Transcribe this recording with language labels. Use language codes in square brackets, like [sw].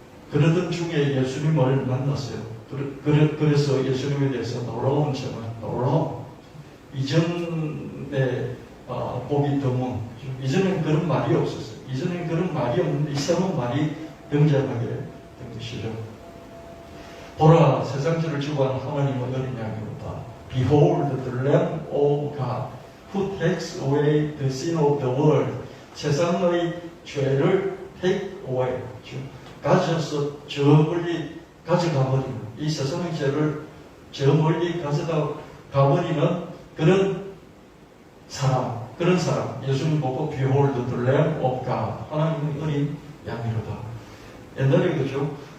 [ko] 그러던 중에 예수님을 만났어요. 그래서 예수님에 대해서 놀라운 점은 이전에 보기 드문. 이전엔 그런 말이 없었어요. 이전엔 그런 말이 없는데 이상한 말이 등장하게 된 것이죠. 보라, 세상죄를 지고 한 하나님의 어린 양이로다. [en] Behold the Lamb of God who takes away the sin of the world. [ko] 세상의 죄를 [en] take away. [ko] 가져서 저 멀리 가져가버리는, 이 세상의 죄를 저 멀리 가져가버리는 그런 사람, 예수님 보고 [en] Behold the Lamb of God, [ko] 하나님의 어린 양이로다. 옛날에 그죠?